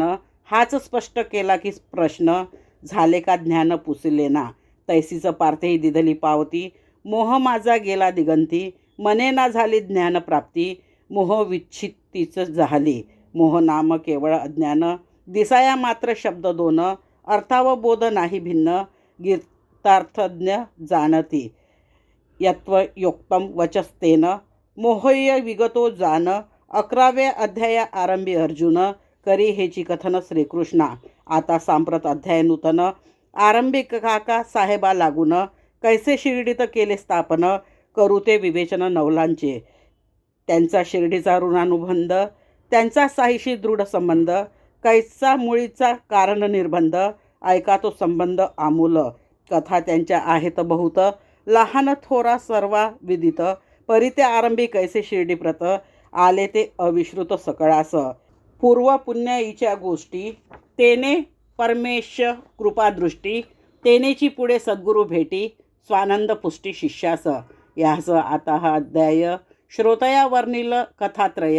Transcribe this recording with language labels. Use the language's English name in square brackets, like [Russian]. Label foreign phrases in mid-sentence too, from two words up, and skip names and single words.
[Marathi] हाच स्पष्ट केला की प्रश्न, झाले का ज्ञान पुसले ना. तैसीच पार्थेही दिधली पावती, मोह माझा गेला दिगंती. मने ना झाली ज्ञानप्राप्ती, मोह विच्छित्तीच झाली. मोह नाम केवळ अज्ञान, दिसाया मात्र शब्द दोन. अर्थावबोध नाही भिन्न, गीतार्थज्ञ जाणती. [Sanskrit] यत्वयोक्तम वचस्तेन, मोहय विगतो जान. [Marathi] 11व्या अध्याया आरंभी अर्जुन, करी हेची कथन श्रीकृष्णा. आता सांप्रत अध्याय नूतन. आरंभी काका साहेबा लागून, कैसे शिर्डीत केले स्थापन. करू ते विवेचन नवलांचे, त्यांचा शिर्डीचा ऋणानुबंध. त्यांचा साहीशी दृढ संबंध, कैसा मुळीचा कारण निर्बंध. ऐका तो संबंध आमूल, कथा त्यांच्या आहेत बहुत. लहान थोरा सर्वा विदित, परिते आरंभी कैसे शिर्डीप्रत. आले ते अविश्रुत सकळास, पूर्व पुण्याईच्या गोष्टी. तेने परमेश कृपादृष्टी, तेनेची पुढे सद्गुरु भेटी. स्वानंद पुष्टी शिष्यास. यास आता हा अध्याय श्रोतया वर्णिल कथात्रय.